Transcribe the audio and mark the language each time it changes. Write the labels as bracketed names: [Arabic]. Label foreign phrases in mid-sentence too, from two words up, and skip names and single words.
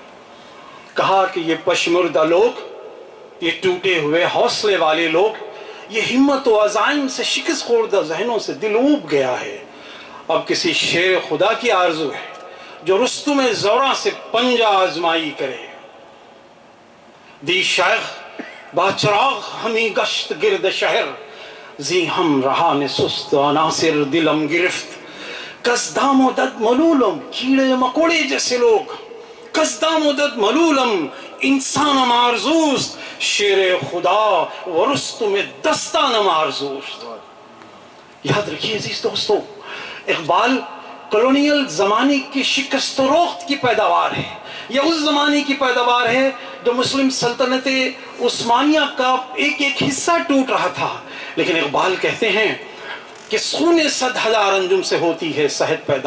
[Urdu] کہا کہ یہ پشمردہ لوگ، یہ ٹوٹے ہوئے حوصلے والے لوگ، یہ ہمت و عزائم سے شکست خوردہ ذہنوں سے دل اوب گیا ہے۔ اب کسی شیر خدا کی آرزو ہے جو رستم زوراں سے پنجہ آزمائی کرے۔ [Persian] دی شیخ با چراغ ہمیں گشت گرد شہر، زی ہم رہا نے سست عناصر دلم گرفت۔ کس دام و دد ملولم، [Urdu] کیڑے مکوڑے جیسے لوگ، [Persian] کس دام و دد ملولم انسانم آرزوست، شیر خدا و رستم دستانم آرزوست۔ [Urdu] یاد رکھیے عزیز دوستو، اقبال کلونیل زمانے کی شکست و روخت کی پیداوار ہے۔ یہ اس زمانے کی پیداوار ہے جو مسلم سلطنت عثمانیہ کا ایک ایک حصہ ٹوٹ رہا تھا۔ لیکن اقبال کہتے ہیں کہ خون 100,000 انجم سے ہوتی ہے صحت پیدا۔